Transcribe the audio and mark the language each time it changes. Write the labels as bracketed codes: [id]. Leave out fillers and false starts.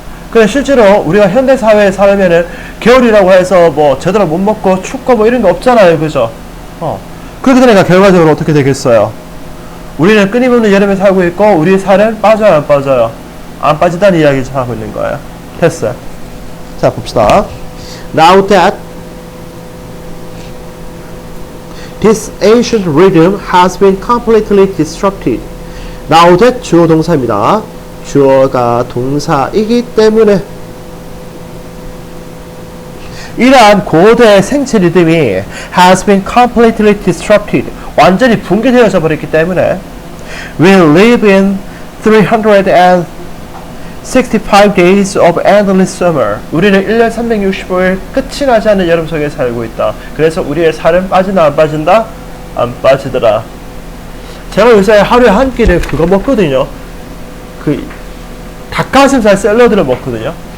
[ko] 근데 실제로 우리가 현대사회에 살면은 겨울이라고 해서 뭐 제대로 못 먹고 춥고 뭐 이런 게 없잖아요. 그죠? 그렇게 되니까 결과적으로 어떻게 되겠어요? 우리는 끊임없는 여름에 살고 있고 우리의 살은 빠져요 안 빠져요? 안 빠지다는 이야기를 하고 있는 거예요. 됐어요. 자 봅시다. [en] Now that This ancient rhythm has been completely disrupted. Now that [ko] 주어 동사입니다. 주어가 동사이기 때문에 이러한 고대 생체 리듬이 [en] has been completely disrupted. [ko] 완전히 붕괴되어져 버렸기 때문에 [en] We live in 365 days of endless summer. [ko] 우리는 1년 365일 끝이 나지 않는 여름 속에 살고 있다. 그래서 우리의 살은 빠지나 안 빠진다? 안 빠지더라. 제가 요새 하루에 한 끼를 그거 먹거든요. 그 닭가슴살 샐러드를 먹거든요.